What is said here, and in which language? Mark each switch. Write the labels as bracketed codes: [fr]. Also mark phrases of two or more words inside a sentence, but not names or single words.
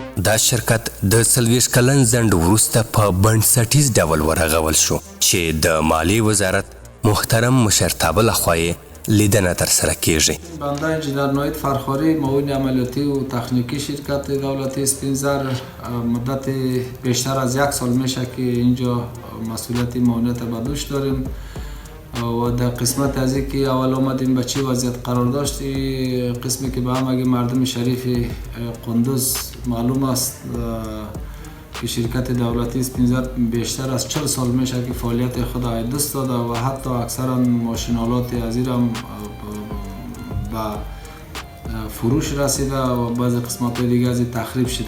[ps] دا شرکت د 40 کلن ځنډ وروسته په بنسټیز ډول ورغول شو چې د مالیې وزارت محترم مشرتابه لخوا یې لیدنه ترسره کیږي. [fa] بنده انجینر نوید فرخاری، معاون عملیاتی و تکنیکی شرکت دولتی اسپینزر، مدت بیشتر از 1 سال میشه که اینجا مسئولیت معاونت به دوش داریم و در قسمت از این که اول آمدیم به چه وضعیت قرار داشتی، قسمی که به همه مردم شریف قندوز معلوم است که شرکت دولتی اسپینزر بیشتر از 40 سال میشه که فعالیت خود را دست داده و حتی اکثرا ماشینالات از این هم به فروش رسیده و بعضی قسمت های دیگه از این تخریب شده.